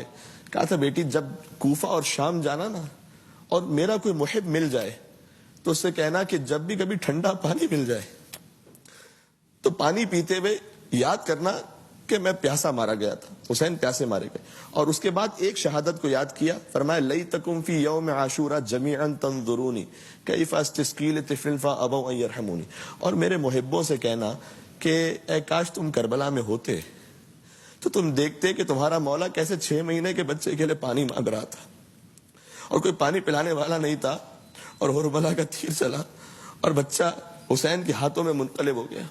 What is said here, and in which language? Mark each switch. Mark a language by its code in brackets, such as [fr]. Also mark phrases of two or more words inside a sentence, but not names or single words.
[ur] کہا تھا بیٹی جب کوفہ اور شام جانا نا اور میرا کوئی محب مل جائے تو اس سے کہنا کہ جب بھی کبھی ٹھنڈا پانی مل جائے تو پانی پیتے ہوئے یاد کرنا کہ میں پیاسا مارا گیا تھا، حسین پیاسے مارے گئے. اور اس کے بعد ایک شہادت کو یاد کیا، فرمایا [ar] لیتکم فی یوم عاشورا جمیعا تنظرونی کیف استسقی لطفل فابوا ان یرحمونی. [ur] اور میرے محبوں سے کہنا کہ اے کاش تم کربلا میں ہوتے تو تم دیکھتے کہ تمہارا مولا کیسے 6 مہینے کے بچے کے لیے پانی مانگ رہا تھا اور کوئی پانی پلانے والا نہیں تھا، اور کربلا کا تیر چلا اور بچہ حسین کے ہاتھوں میں منقلب ہو گیا.